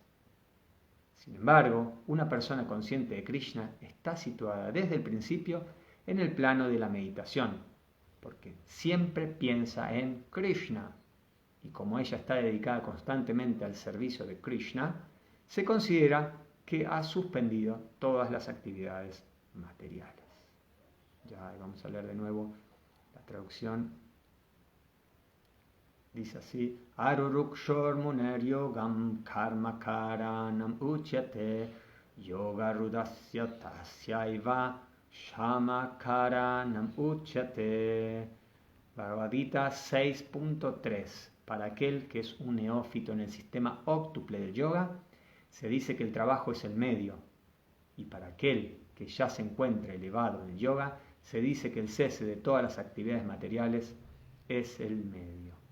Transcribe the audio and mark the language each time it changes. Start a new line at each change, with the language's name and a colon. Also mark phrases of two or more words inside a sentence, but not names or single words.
Spanish: Sin embargo, una persona consciente de Krishna está situada desde el principio en el plano de la meditación, porque siempre piensa en Krishna, y como ella está dedicada constantemente al servicio de Krishna, se considera que ha suspendido todas las actividades materiales. Ya vamos a leer de nuevo la traducción. Dice así:
Sanskrit: आरुरुक्षोर् मुनेर् योगम् कर्म कारणम् उच्यते योग रूढस्य तस्यैव शम कारणम् उच्यते.
Spanish: Bhagavad Gita 6.3. Para aquel que es un neófito en el sistema óctuple del yoga, se dice que el trabajo es el medio, y para aquel que ya se encuentra elevado en el yoga, se dice que el cese de todas las actividades materiales es el medio.